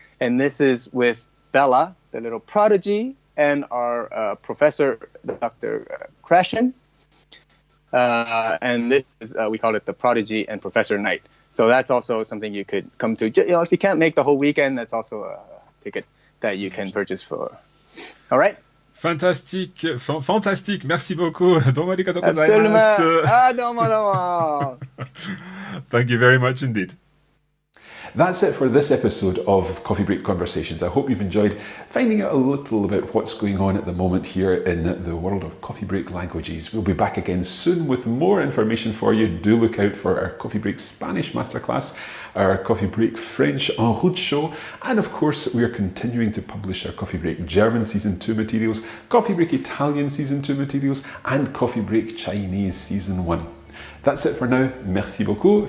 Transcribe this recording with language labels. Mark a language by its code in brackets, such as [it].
[en] And this is with Bella, the little prodigy, and our professor, Dr. Krashen. And this is, we call it the Prodigy and Professor Night. So that's also something you could come to. If you can't make the whole weekend, that's also a ticket that you can purchase for. All right? [fr] Fantastique, fantastique. Merci beaucoup. [ja] Domo arigatou [fr] Absolument. [ja] gozaimasu. Domo. [en] Thank you very much indeed. That's it for this episode of Coffee Break Conversations. I hope you've enjoyed finding out a little about what's going on at the moment here in the world of coffee break languages. We'll be back again soon with more information for you. Do look out for our Coffee Break Spanish Masterclass, our Coffee Break French en route show, and of course we are continuing to publish our Coffee Break German Season 2 materials, Coffee Break Italian Season 2 materials, and Coffee Break Chinese Season 1. That's it for now. [fr] Merci beaucoup.